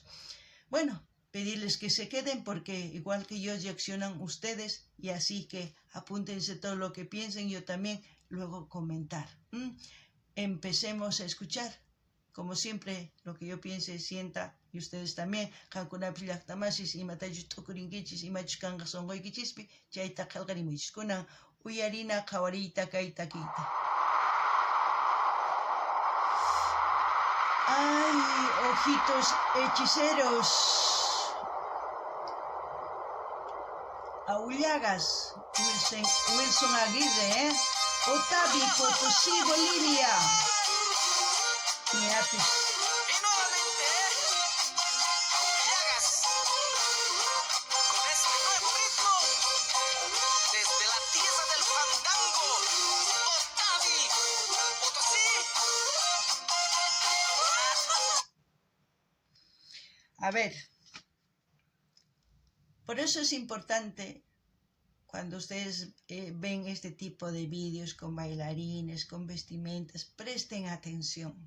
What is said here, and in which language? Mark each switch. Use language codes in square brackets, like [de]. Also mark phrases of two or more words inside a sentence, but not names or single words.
[es] Bueno, pedirles que se queden porque igual que yo reaccionan ustedes y así que apúntense todo lo que piensen, yo también luego comentar. Empecemos a escuchar. Como siempre, lo que yo piense, sienta, y ustedes también, [qu] Hankunapis llaqtamasis, imatayus tukurinkichis, imachus kanqa sonqoykichispi, chayta qillqarimunchis. Kunan uyarina qhawariyta kay takiyta. [es] ¡Ay, ojitos hechiceros! Aullagas, Wilson Aguirre, Otavi, Potosí, Bolivia. [qu] Miapis. [es] Y nuevamente, Aullagas, con este nuevo ritmo, desde la tierra del fandango, Otavi, Potosí. A ver, por eso es importante cuando ustedes ven este tipo de vídeos con bailarines, con vestimentas, presten atención.